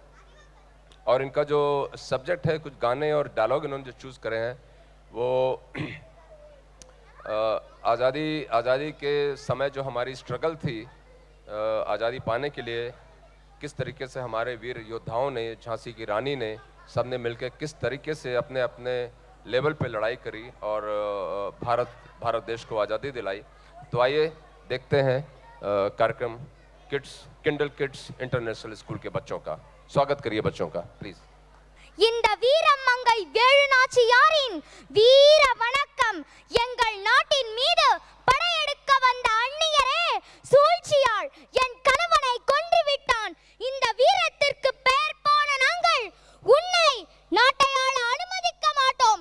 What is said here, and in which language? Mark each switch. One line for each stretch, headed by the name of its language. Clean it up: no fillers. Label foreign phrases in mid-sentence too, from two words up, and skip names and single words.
Hindi: और इनका जो सब्जेक्ट है, कुछ गाने और डायलॉग इन्होंने जो चूज़ करे हैं वो आज़ादी के समय जो हमारी स्ट्रगल थी आज़ादी पाने के लिए, किस तरीके से हमारे वीर योद्धाओं ने, झांसी की रानी ने, सब ने मिलकर किस तरीके से अपने अपने लेवल पे लड़ाई करी और भारत देश को आज़ादी दिलाई। तो आइए देखते हैं कार्यक्रम किंडल किड्स इंटरनेशनल स्कूल के बच्चों का। स्वागत करिए बच्चों का प्लीज।
Tamil: இந்த வீரமங்கை வேலுநாச்சியாரின் வீர வணக்கம். எங்கள் நாட்டின் மீது படையெடுக்க வந்த அந்நியரே, சூழ்ச்சியால் என் கணவனை கொன்று விட்டான். இந்த வீரத்திற்கு பெயர் போன நாங்கள் உன்னை நாட்டை ஆள அனுமதிக்க மாட்டோம்.